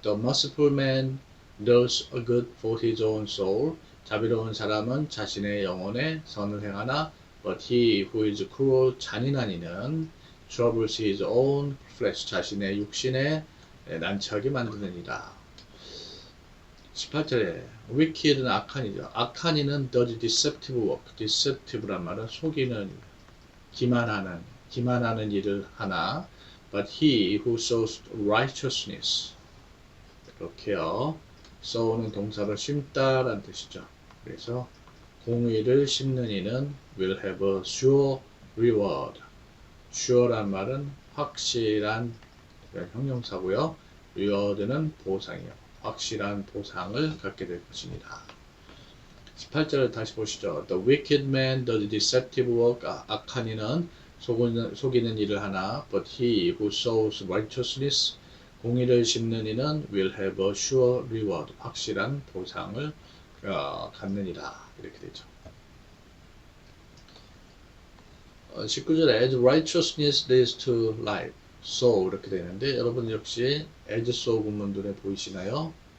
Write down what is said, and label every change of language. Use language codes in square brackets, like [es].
[en] The merciful man does a good for his own soul. [ko] 자비로운 사람은 자신의 영혼에 선을 행하나. [en] But he who is cruel, [ko] 잔인한 이는 [en] troubles his own [ko] flesh, 자신의 육신에 난처하게 만드느니라. 18절에 wicked는 악한이죠. [en] 악한이는 does deceptive work. [ko] deceptive란 말은 속이는, 기만하는 일을 하나. [en] But he who sows righteousness. [ko] 이렇게요. sow는 동사로 심다라는 뜻이죠. 그래서 공의를 심는 이는 [en] will have a sure reward. [ko] sure란 말은 확실한 형용사고요. reward는 보상이요. 확실한 보상을 갖게 될 것입니다. 18절을 다시 보시죠. [en] The wicked man does deceptive work. [ko] 악한 이는 속이는 일을 하나. [en] But he who sows righteousness. [ko] 공의를 심는 이는 [en] will have a sure reward. [ko] 확실한 보상을 갖느니라. 이렇게 되죠. [en] 19절에 as righteousness leads to life. [ko] so 이렇게 되는데 여러분 역시 as so 구문 눈에 보이시나요?